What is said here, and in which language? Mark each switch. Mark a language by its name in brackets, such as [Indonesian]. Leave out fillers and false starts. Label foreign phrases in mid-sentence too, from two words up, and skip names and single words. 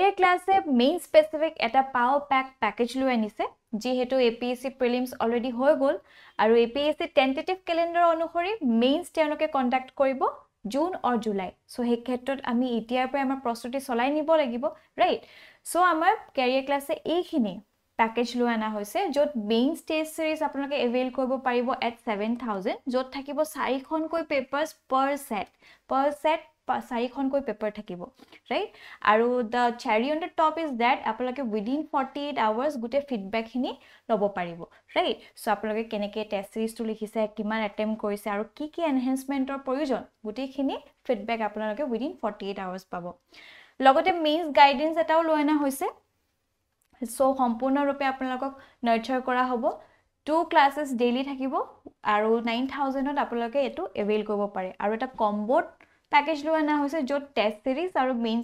[Assamese] ক্লাছে মেইন স্পেসিফিক এটা পাও প্যাক প্যাকেজ লৈ আনিছে যেহেতু [English] APSC prelims already [Assamese] হৈ গ'ল আৰু [English] APSC tentative calendar [Assamese] অনুসৰি মেইনছ তেওঁলোকে কন্ডাক্ট কৰিব [English] June or July [Assamese] সো সেই ক্ষেত্ৰত আমি এতিয়াৰ পৰা আমাৰ প্ৰস্তুতি চলাই নিব লাগিব ৰাইট সো আমাৰ ক্যাৰিয়াৰ ক্লাছে এইখিনি প্যাকেজ লৈ আনা হৈছে য'ত [English] main test series [Assamese] আপোনালোকে এভেইল কৰিব পাৰিব [English] at 7000 [Assamese] য'ত থাকিব 4খনকৈ পেপাৰছ [English] per set [Assamese] 4খনকৈ পেপাৰ থাকিব ৰাইট আৰু [English] the cherry on the top is that [Assamese] আপোনালোকে [English] within 48 hours [Assamese] গুটে ফিডব্যাক খিনি লব পাৰিব ৰাইট সো আপোনালোকে কেনেকে টেষ্ট সিৰিজটো লিখিছে কিমান অ্যাটেম্প কৰিছে আৰু কি কি এনহান্সমেন্টৰ প্ৰয়োজন গুটেখিনি ফিডব্যাক আপোনালোকে [English] within 48 hours [Assamese] পাব লগতে মেইনছ গাইডেন্স এটাও লৈ আনা হৈছে সো সম্পূৰ্ণৰূপে আপোনালোকক নাৰ্চাৰ কৰা হ'ব [English] 2 classes daily [Assamese] থাকিব আৰু 9000 ত আপোনালোকে এটো এভেইল কৰিব পাৰে আৰু এটা কম্বোত প্যাকেজ লৈ আনা হৈছে য'ত টেষ্ট সিৰিজ আৰু মেইনছ